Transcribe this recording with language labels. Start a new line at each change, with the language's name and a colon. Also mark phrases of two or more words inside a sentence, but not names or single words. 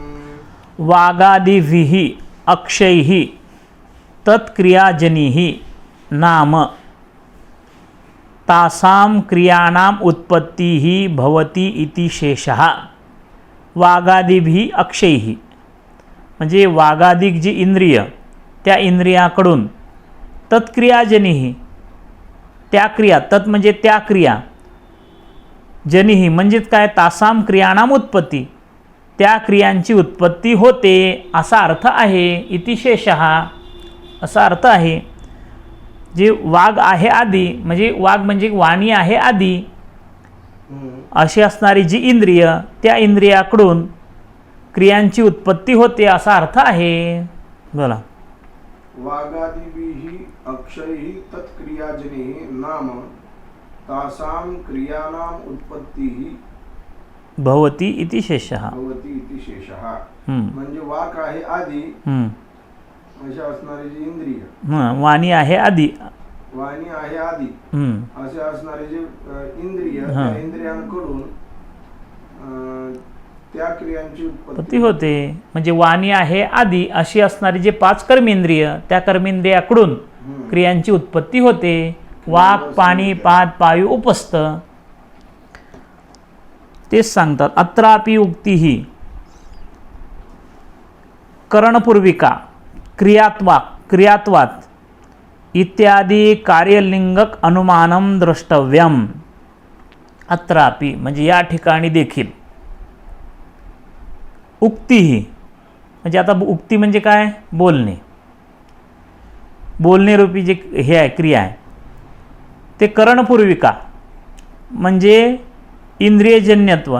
Sanskrit: वागादिभिः अक्षैः तत्क्रियाजनिः नाम तासां क्रियाणाम् उत्पत्तिः भवति इति शेषः. वागादिभिः अक्षैः
Marathi: म्हणजे वागादिक जी इंद्रिय त्या इंद्रियाकडून तत्क्रियाजनिः त्या क्रिया, तत् म्हणजे त्या क्रिया, जनिः म्हणजेच काय,
Sanskrit: तासां क्रियाणाम
Marathi: उत्पत्ती, त्या क्रियांची उत्पत्ती होते असा अर्थ आहे.
Sanskrit: इति शेषः
Marathi: असा अर्थ आहे. जे वाग आहे आदी, म्हणजे वाग म्हणजे वाणी आहे आदी अशी असणारी जी इंद्रिय, त्या इंद्रियाकडून क्रियांची उत्पत्ती होते असा अर्थ आहे. बोला.
Sanskrit: वागादिभिः अक्षैः तत्क्रियाजनिः नाम तासां क्रियाणाम् उत्पत्तिः भवति इति शेषः. भवति इति शेषः.
Marathi: म्हणजे वाक आहे आदी अशा असणारी जी इंद्रिय, वाणी आहे आदी, वाणी आहे आदी असे असणारे जे इंद्रिय, त्या इंद्रियांकडून त्या क्रियांची उत्पत्ती होते. म्हणजे वाणी आहे आदी अशी असणारी जे 5 कर्मेंद्रिय, त्या कर्मेंद्रियाकडून क्रियांची उत्पत्ती होते. वाक, पाणी, पाद, पायू, उपस्थ तेच सांगतात.
Sanskrit: अत्रापि उक्तीः करणपूर्विका क्रियात्वात् इत्यादी कार्यलिंगक अनुमानम द्रष्टव्यम.
Marathi: अत्रापि म्हणजे या ठिकाणी देखील, उक्ती म्हणजे आता उक्ती म्हणजे काय, बोलणे, बोलणे रूपी जे हे आहे क्रिया आहे ते करणपूर्विका म्हणजे इंद्रियजन्यत्व.